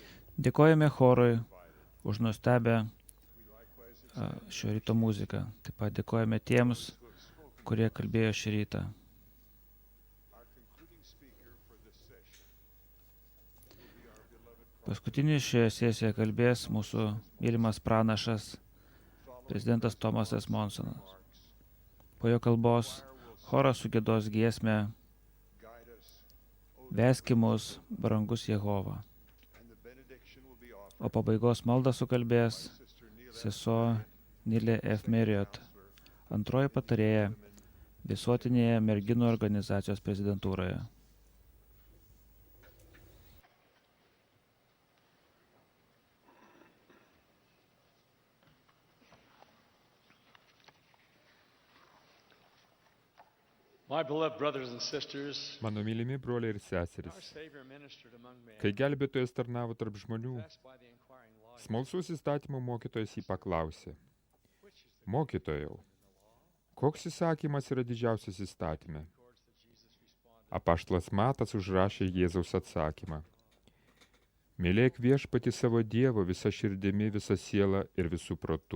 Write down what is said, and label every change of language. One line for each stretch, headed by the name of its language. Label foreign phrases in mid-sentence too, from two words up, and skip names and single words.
Lithuanian: Dėkojame chorui už nuostabę
English: We likewise
Lithuanian: šio ryto muziką. Taip pat dėkojame tiems, kurie kalbėjo šį rytą.
English: our concluding speaker for this session will be our beloved prophet.
Lithuanian: Paskutinis šioje sesijoje kalbės mūsų mylimas pranašas prezidentas Tomasas Monsonas. Po jo kalbos choras sugiedos giesmę Veski mus, brangus Jehova. O pabaigos maldą sukalbės sesuo Nilė F. Marriott, antroji patarėja visuotinėje merginų organizacijos prezidentūroje.
English: My beloved brothers and sisters,
Lithuanian: Mano mylimi broliai ir
English: our
Lithuanian: seserys,
English: Savior ministered among men.
Lithuanian: kai gelbėtojas tarnavo tarp žmonių,
English: Asked by the inquiring lawyer,
Lithuanian: smalsus įstatymų mokytojas jį paklausė: Mokytojau, koks įsakymas yra didžiausias įstatyme? Apaštalas Matas užrašė Jėzaus atsakymą: Mylėk viešpatį savo Dievo visa širdimi, visa siela ir visų protu.